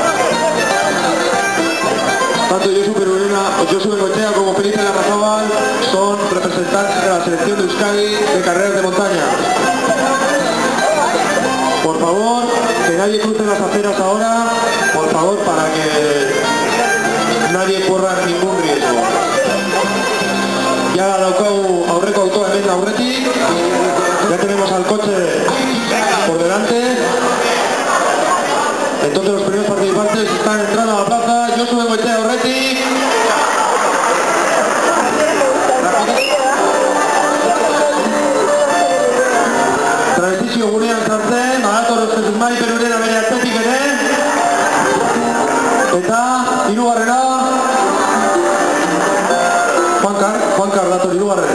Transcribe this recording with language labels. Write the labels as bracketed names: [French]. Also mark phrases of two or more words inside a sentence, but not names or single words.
[Spanish] Tanto Josu Bengoechea como Felipe Larrazabal son representantes de la selección de Euskadi de carreras de montaña. Por favor, que nadie cruce las aceras ahora, por favor, para que nadie corra ningún riesgo. [Basque] Ya daukagu aurreko autoa hemen aurretik. [Spanish] Ya tenemos al coche por delante. Entonces los primeros participantes están entrando a la plaza. [Basque] Josu Bengoechea aurretik. Transizio gunean sartzen, badator Jesus Mari Perurena bere atzetik ere. Eta hirugarrena Juan Carlos hirugarren.